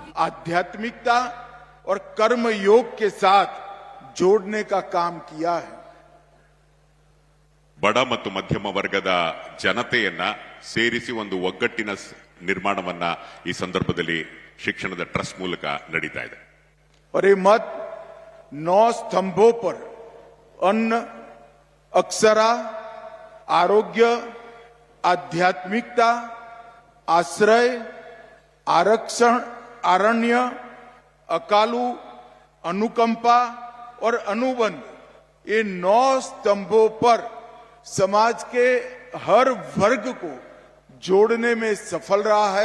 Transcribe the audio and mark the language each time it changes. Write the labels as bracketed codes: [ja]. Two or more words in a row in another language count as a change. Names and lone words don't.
[hi] आध्यात्मिकता और कर्म योग के साथ जोड़ने का काम किया है। [kn] ಬಡ ಮತ್ತು ಮಧ್ಯಮ ವರ್ಗದ ಜನತೆಯನ್ನ ಸೇರಿಸಿ ಒಂದು ಒಗ್ಗಟ್ಟಿನ ನಿರ್ಮಾಣವನ್ನ ಈ ಸಂದರ್ಭದಲ್ಲಿ ಶಿಕ್ಷಣದ ಟ್ರಸ್ಟ್ ಮೂಲಕ ನಡೀತಾ ಇದೆ। [hi] और ये मत 9 स्तंभों पर अन्न, अक्षरा, आरोग्य, आध्यात्मिकता, आश्रय, आरक्षण, आरण्य, अकालू, अनुकंपा और अनुबंध, ये 9 स्तंभों पर समाज के हर वर्ग को जोड़ने में सफल रहा है।